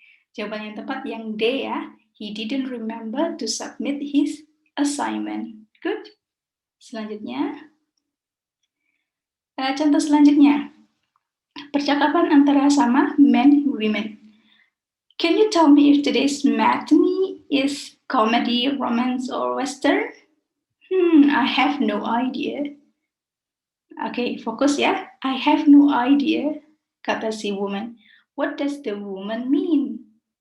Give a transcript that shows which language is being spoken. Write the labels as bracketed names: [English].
[Indonesian] Jawaban yang tepat yang D ya. [English] He didn't remember to submit his assignment. Good. [Indonesian] Selanjutnya, contoh selanjutnya. Percakapan antara sama men, women. [English] Can you tell me if today's matinee is comedy, romance, or western? I have no idea. Okay, [Indonesian] fokus ya. [English] I have no idea, [Indonesian] kata si woman. [English] What does the woman mean?